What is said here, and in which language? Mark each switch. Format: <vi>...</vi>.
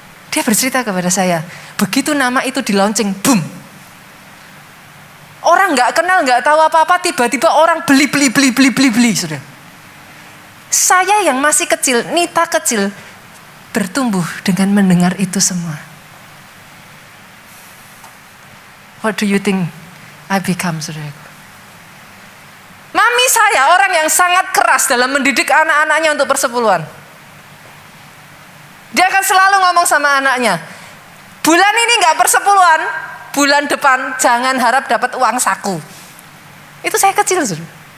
<id>Dia bercerita kepada saya, begitu nama itu di launching, boom. Orang nggak kenal, nggak tahu apa-apa, tiba-tiba orang beli, saudara. Saya yang masih kecil, Nita kecil, bertumbuh dengan mendengar itu semua.</id> <en>What do you think I become, saudaraku?</en> <id>Mami saya orang yang sangat keras dalam mendidik anak-anaknya untuk persepuluhan. Dia akan selalu ngomong sama anaknya, bulan ini nggak persepuluhan, bulan depan jangan harap dapat uang saku. Itu saya kecil, saudara.</id>